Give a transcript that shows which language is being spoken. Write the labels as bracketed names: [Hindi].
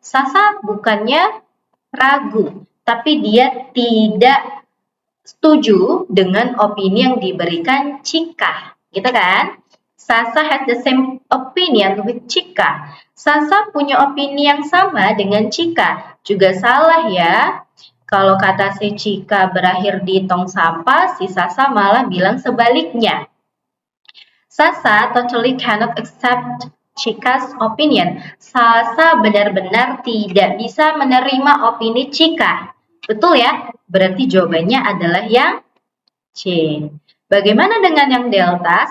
[Indonesian] Sasa bukannya ragu, tapi dia tidak setuju dengan opini yang diberikan Cika, gitu kan? [English] Sasa has the same opinion with Cika. [Indonesian] Sasa punya opini yang sama dengan Cika. Juga salah ya. Kalau kata si Cika berakhir di tong sampah, si Sasa malah bilang sebaliknya. [English] Sasa totally cannot accept Cika's opinion. [Indonesian] Sasa benar-benar tidak bisa menerima opini Cika. Betul ya? Berarti jawabannya adalah yang C. Bagaimana dengan yang delta?